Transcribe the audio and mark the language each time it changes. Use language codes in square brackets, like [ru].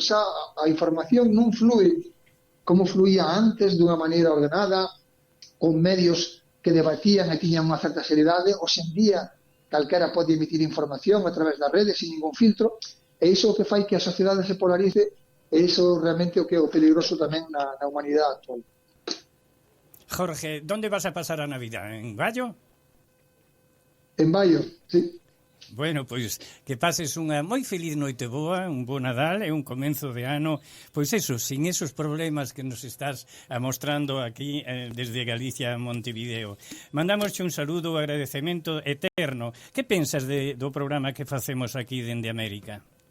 [gl] Xa a información non flúe como fluía antes, dunha maneira ordenada, con medios que debatían e tiñan unha certa seriedade. Hoxe en día calquera pode emitir información a través das redes sin ningún filtro, e iso o que fai que a sociedade se polarice, e iso realmente o que é o peligroso tamén na humanidade actual. [es] Jorge, ¿dónde vas a pasar a Navidad? ¿En Baio? En Baio, sí. [gl] Bueno, pois que pases unha moi feliz noite boa, un bo Nadal e un comenzo de ano, pois eso, sin esos problemas que nos estás mostrando aquí desde Galicia a Montevideo. Mandamosche un saludo, un agradecemento eterno. Que pensas do programa que facemos aquí dende América?